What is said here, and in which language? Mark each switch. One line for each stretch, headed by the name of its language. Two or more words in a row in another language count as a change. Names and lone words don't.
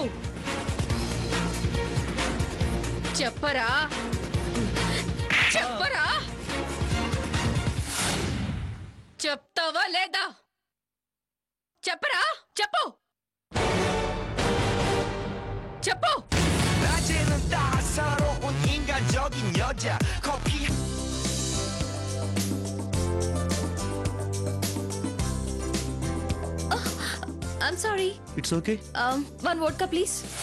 Telugu: చెప్పరా? చెప్పరా? చెప్తావా లేదా? చెప్పరా? చెప్పు. చెప్పు.
Korean: 낮에는 따사로운 인간적인 여자 커피
English: I'm sorry. It's okay. One vodka, please.